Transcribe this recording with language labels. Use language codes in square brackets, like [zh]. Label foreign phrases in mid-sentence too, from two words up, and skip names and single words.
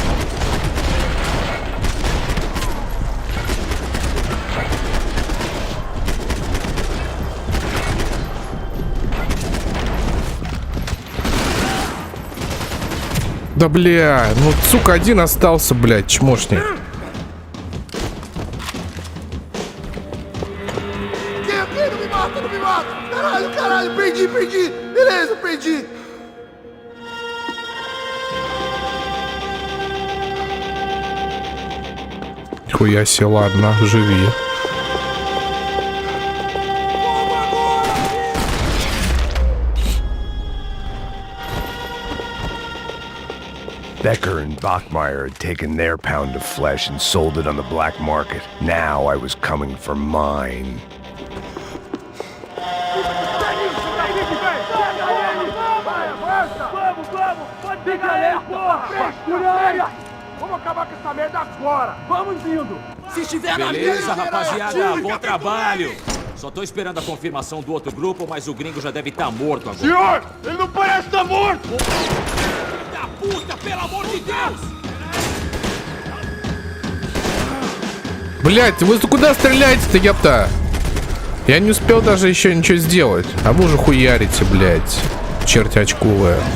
[ru] Да бля, ну сука, один остался, блядь, чмошник. [pt] Não me mata! Caralho, perdi! Beleza, perdi! [ru] Хуя себе, ладно, живи. [en] Becker and Bachmeyer had taken their pound of flesh and sold it on the black market. Now I was coming for mine. [pt] Vamos acabar com essa merda agora! Vamos indo! Se estiver na Beleza, rapaziada, bom trabalho. Só tô esperando a confirmação do outro grupo, mas o gringo já deve estar morto agora. Senhor, ele não parece estar morto! Da puta, pelo amor de Deus! [ru] Блять, вы куда стреляете-то, ёпта? Я не успел даже еще ничего сделать. А вы уже хуярите, блядь. Черти очковые.